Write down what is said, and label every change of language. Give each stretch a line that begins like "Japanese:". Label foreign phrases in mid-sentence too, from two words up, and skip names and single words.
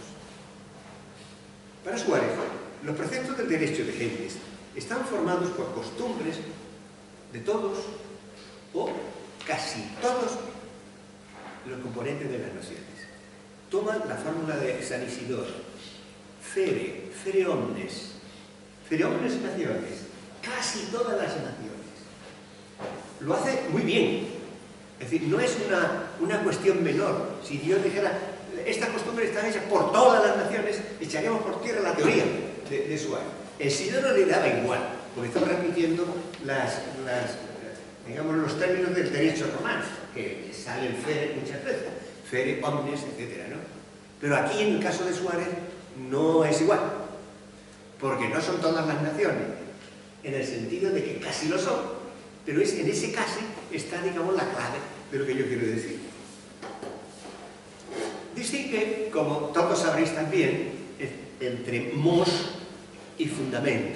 Spanish: Para Suárez, los preceptos del derecho de gentes están formados por costumbres de todos o casi todos los componentes de las naciones. Toman la fórmula de San Isidoro:
Latin: fere omnes naciones,
Spanish: casi todas las naciones. Lo hace muy bien. Es decir, no es una cuestión menor. Si Dios dijera, esta costumbre está hecha por todas las naciones, echaríamos por tierra la teoría de Suárez. El Isidoro le daba igual, porque estaba repitiendo digamos, los términos del derecho romano, que sale el fere muchas veces,
Latin: fere omnes,
Spanish: etc., ¿no? Pero aquí, en el caso de Suárez, no es igual, porque no son todas las naciones, en el sentido de que casi lo son, pero en ese casi está, digamos, la clave de lo que yo quiero decir. Distingue, como todos sabréis también, entre mos y fundamento.